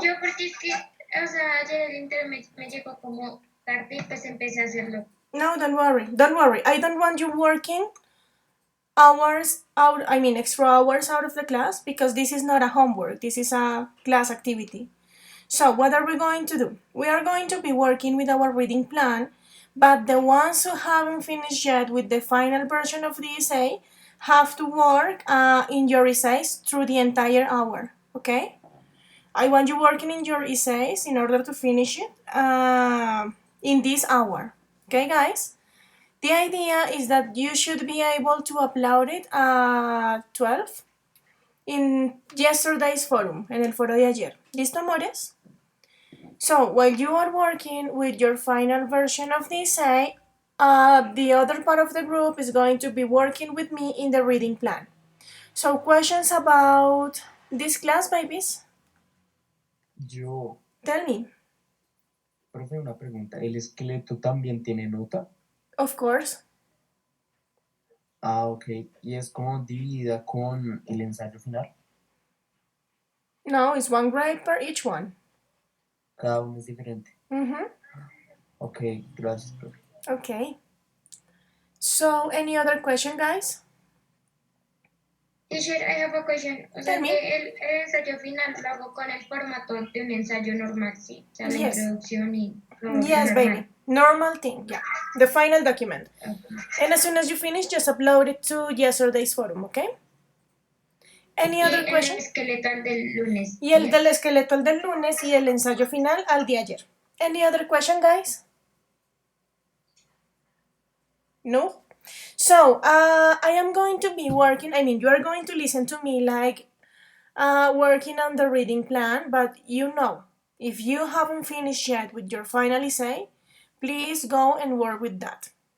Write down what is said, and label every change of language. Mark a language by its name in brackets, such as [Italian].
[Spanish] Yo porque es que, o sea, ayer el internet me llegó como tarde y pues empecé a hacerlo. [English] No, don't worry. Don't worry. I don't want you working hours out, extra hours out of the class, because this is not a homework. This is a class activity. So what are we going to do? We are going to be working with our reading plan, but the ones who haven't finished yet with the final version of the essay have to work in your essays through the entire hour, okay? I want you working in your essays in order to finish it in this hour, okay guys? The idea is that you should be able to upload it at 12 in yesterday's forum, [Spanish] en el foro de ayer. ¿Listo, amores? [English] So, while you are working with your final version of the essay, the other part of the group is going to be working with me in the reading plan. So, questions about this class, babies? [Spanish] Yo, [English] Tell me. [Spanish] profe, una pregunta. ¿El esqueleto también tiene nota? [English] Of course. Ah, ok. [Spanish] ¿Y es como dividida con el ensayo final? [English] No, it's 1 grade per each one. [Spanish] Cada uno es diferente. Ok, gracias, profe. [English] Okay. So, any other question, guys? Teacher, I have a question. [Spanish] O sea, [English] Tell me. [Spanish] que el ensayo final lo hago con el formato de un ensayo normal, ¿sí? O sea, la [English] Yes. [Spanish] introducción y lo [English] Yes, [Spanish] normal. [English] baby. Normal thing, yeah. The final document. Okay. And as soon as you finish, just upload it to yesterday's forum, okay? Any other question? [Spanish] Y el esqueleto al del lunes. Y el del esqueleto al del lunes y el ensayo final al de ayer. [English] Any other question, guys? No? So, I am going to be working, you are going to listen to me like working on the reading plan, but you know, if you haven't finished yet with your final essay, please go and work with that.